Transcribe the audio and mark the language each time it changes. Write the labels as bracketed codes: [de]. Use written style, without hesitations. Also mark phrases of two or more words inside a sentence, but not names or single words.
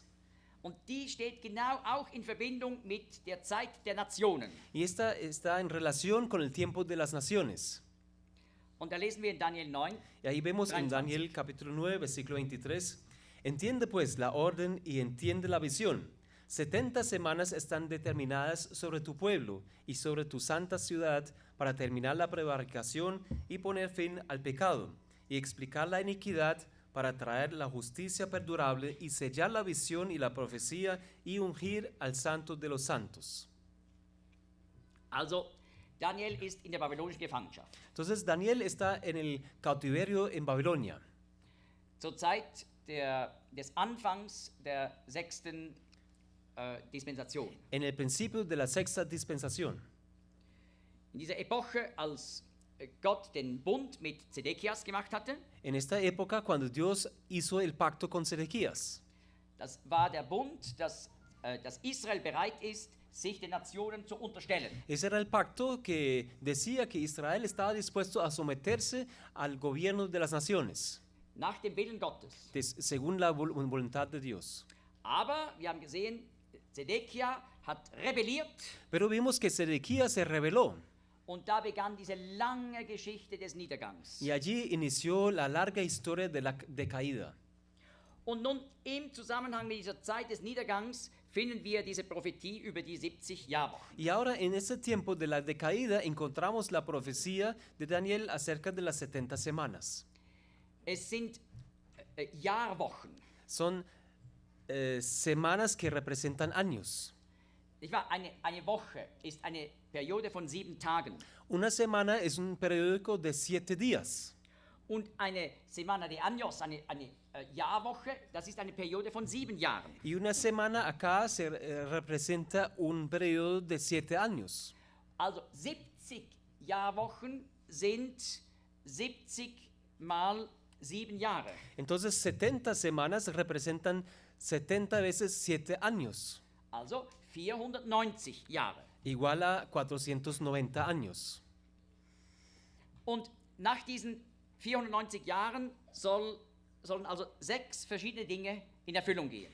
[de] Und die steht genau auch in Verbindung mit der Zeit der Nationen. [es] Y esta está en relación con el tiempo de las naciones. [de] Und da lesen wir in Daniel 9, [es] Y ahí vemos en 23. Daniel capítulo 9, versículo 23. Entiende pues la orden y entiende la visión. 70 semanas están determinadas sobre tu pueblo y sobre tu santa ciudad para terminar la prevaricación y poner fin al pecado y explicar la iniquidad para traer la justicia perdurable y sellar la visión y la profecía y ungir al santo de los santos. [de] Also Daniel ist in der babylonischen Gefangenschaft. [es] Entonces Daniel está en el cautiverio en Babilonia. [de] Zur Zeit des Anfangs der 6. Dispensation. [es] En el principio de la sexta dispensación. [de] In dieser Epoche, als Gott den Bund mit Zedekias gemacht hatte, [es] En esta época, cuando Dios hizo el pacto con Sedequías, [de] das war der Bund, dass Israel bereit ist, sich den Nationen zu unterstellen. [es] ese era el pacto que decía que Israel estaba dispuesto a someterse al gobierno de las naciones, [de] Nach dem Willen Gottes. [es] según la voluntad de Dios. [de] Aber wir haben gesehen, Zedekia hat rebelliert [es] Pero vimos que Sedequías se rebeló [de] und da begann diese lange Geschichte des Niedergangs. [es] y allí inició la larga historia de la decaída. [de] Und nun im Zusammenhang mit dieser Zeit des Niedergangs finden wir diese Prophetie über die 70 Jahrwochen. [es] Y ahora en ese tiempo de la decaída encontramos la profecía de Daniel acerca de las 70 semanas. [de] Es sind Jahrwochen. [es] Son semanas que representan años. [de] Nicht wahr? Eine Woche ist eine Periode von 7 Tagen. [es] Una semana es un periódico de 7 días. [de] Und eine [es] Semana de Años, [de] eine Jahrwoche, das ist eine Periode von 7 Jahren. [es] Y una semana acá se representa un periodo de 7 años. [de] Also 70 Jahrwochen sind 70 mal 7 Jahre. [es] Entonces 70 semanas representan 70 veces 7 años, [de] Also 490 Jahre. [es] igual a 490 años. [de] Und nach diesen 490 Jahren sollen also 6 verschiedene Dinge in Erfüllung gehen.